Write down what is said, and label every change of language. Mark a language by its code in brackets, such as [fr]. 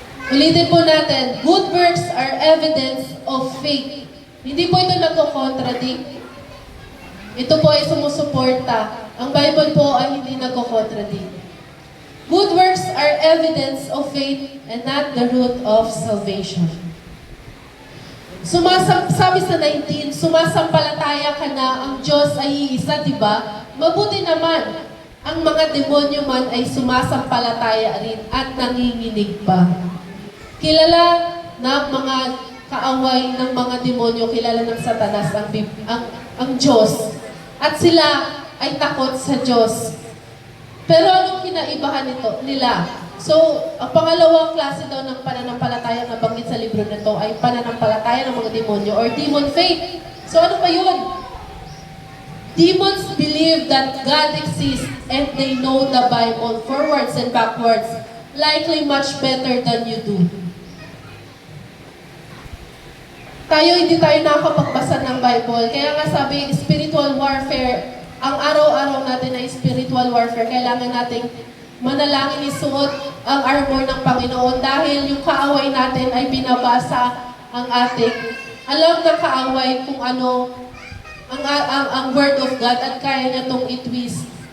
[tl] Ulitin po natin, [en] good works are evidence of faith. [tl] Hindi po ito nagko-contradict. Ito po ay sumusuporta. Ang Bible po ay hindi nagko-contradict. [en] Good works are evidence of faith and not the root of salvation. [tl] Sabi sa 19, sumasampalataya ka na ang Diyos ay iisa, di ba? Mabuti naman, ang mga demonyo man ay sumasampalataya rin at nanginginig pa. Kilala ng mga kaaway ng mga demonyo, kilala ng Satanas ang Diyos. At sila ay takot sa Diyos. Pero anong kinaibahan nila? So, ang pangalawang klase daw ng pananampalataya na banggit sa libro na to ay pananampalataya ng mga demonyo or demon faith. So, ano pa yun? [en] Demons believe that God exists and they know the Bible forwards and backwards, likely much better than you do. [tl] Hindi tayo nakapagbasa ng Bible. Kaya nga sabi, spiritual warfare, ang araw-araw natin ay spiritual warfare. Kailangan nating manalangin, isuot ang armor ng Panginoon dahil yung kaaway natin ay binabasa ang ating alam na kaaway kung ano ang Word of God at kaya niya itong i-twist.